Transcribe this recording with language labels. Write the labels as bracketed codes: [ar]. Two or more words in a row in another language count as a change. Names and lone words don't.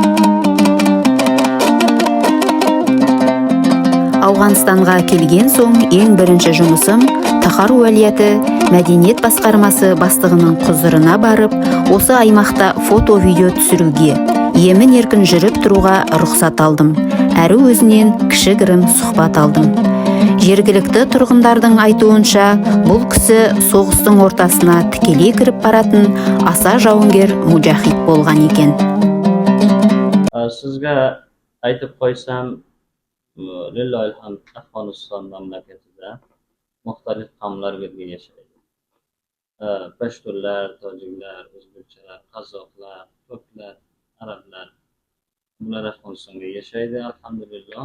[kk] Ауғанстанға келген соң ең бірінші жұмысым Тахар уәлияты мәдениет басқармасы бастығының құзырына барып, осы аймақта фото-видео түсіруге, емін-еркін жүріп тұруға рұқсат алдым. Әрі өзінен кішігірім сұхбат алдым. Жергілікті тұрғындардың айтуынша, бұл кісі соғыстың ортасына тікелей кіріп баратын аса жауынгер мужахид болған екен. [uz] Sizga aytib qo'ysam, [ar] لله الحمد, [uz] Afg'oniston mamlakatida muxtalif qavmlar birga yashaydi. Pashtunlar, tojiklar, o'zbekchalar, qozoqlar, turklar, arablar, bular Afg'onistonda yashaydi, alhamdulillah.